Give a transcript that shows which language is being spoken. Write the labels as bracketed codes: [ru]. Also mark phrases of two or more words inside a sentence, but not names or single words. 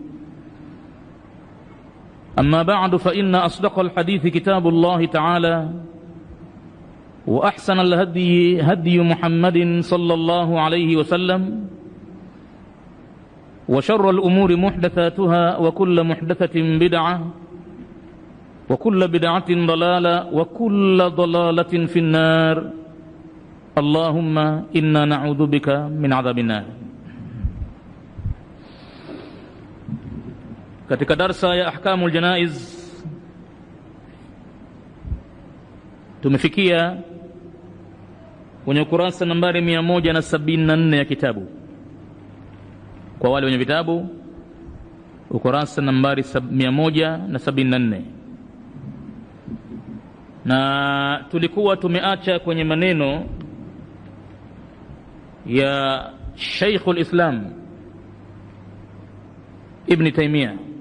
[ar] أما بعد، فإن أصدق الحديث كتاب الله تعالى، وأحسن الهدي هدي محمد صلى الله عليه وسلم، وشر الأمور محدثاتها، وكل محدثة بدعة، وكل بدعة ضلالة، وكل ضلالة في النار. اللهم إنا نعوذ بك من عذاب النار. [sw] Katika darsa ya ahkamul janaiz tumefikia kwenye ukurasa nambari 174 ya kitabu. Kwa wale wenye vitabu, ukurasa nambari 174, na tulikuwa tumeacha kwenye maneno ya Sheikhul Islam Ibn Taymiyyah,